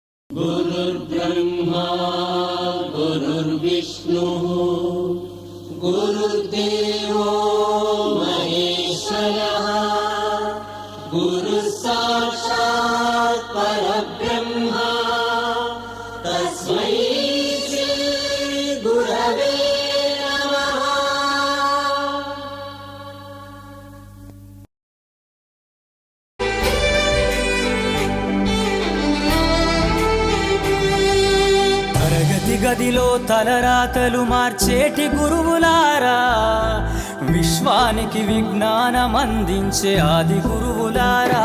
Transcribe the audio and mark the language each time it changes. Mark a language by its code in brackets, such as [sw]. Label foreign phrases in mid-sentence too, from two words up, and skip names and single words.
[sa] गुरुर्ब्रह्मा गुरुर्विष्णुः गुरुर्देवो महेश्वरः गुरुः साक्षात् परब्रह्म तस्मै श्री गुरवे [te] గదిలో తలరాతలు మార్చేటి గురువులారా, విశ్వానికి విజ్ఞానం అందించే ఆది గురువులారా.